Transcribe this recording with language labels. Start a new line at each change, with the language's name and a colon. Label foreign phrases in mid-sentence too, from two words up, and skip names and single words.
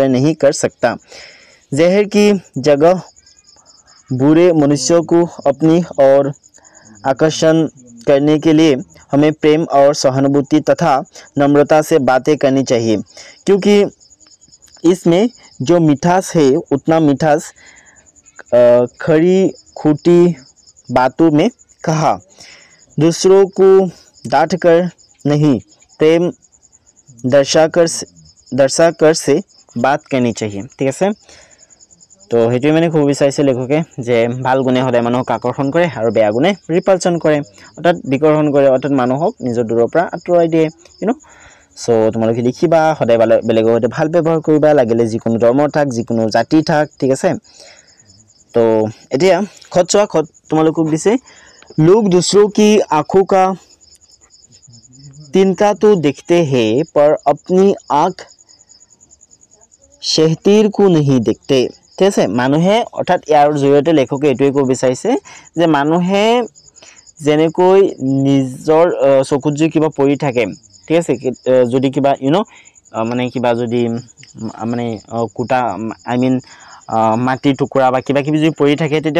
Hindi: नहीं कर सकता जहर की जगह बुरे मनुष्यों को अपनी ओर आकर्षण करने के लिए हमें प्रेम और सहानुभूति तथा नम्रता से बातें करनी चाहिए क्योंकि इसमें जो मिठास है उतना मिठास खरी खूटी बातों में कहा दूसरों को डांट कर नहीं प्रेम दर्शाकर से बात करनी चाहिए ठीक है तो
Assamese: हेतु माने खूब বিচাৰিছে লেখকে যে ভাল গুণে হলে মানুহক আকৰ্ষণ কৰে আৰু বেয়া গুণে ৰিপালচন কৰে অৰ্থাৎ বিকৰ্ষণ কৰে অৰ্থাৎ মানুহক নিজৰ দূৰৰ পৰা আঁতৰাই দিয়ে সো তোমালোকে লিখিবা সদায় বেলেগৰ সৈতে ভাল ব্যৱহাৰ কৰিবা লাগিলে যিকোনো ধৰ্ম থাক যিকোনো জাতি থাক ঠিক আছে তো এতিয়া খত তোমালোকক দিছে
Hindi: लोग दूसरों की आंखों का तिनका तो देखते हैं पर अपनी आंख शहतीर को नहीं देखते
Assamese: ঠিক আছে মানুহে অৰ্থাৎ ইয়াৰ জৰিয়তে লেখকে এটোই কৈ বিচাৰিছে যে মানুহে যেনেকৈ নিজৰ চকুত যদি কিবা পৰি থাকে ঠিক আছে যদি কিবা মানে কিবা যদি মানে কুটা
English: I mean
Assamese: মাটি টুকুৰা বা কিবা কিবি যদি পৰি থাকে তেতিয়া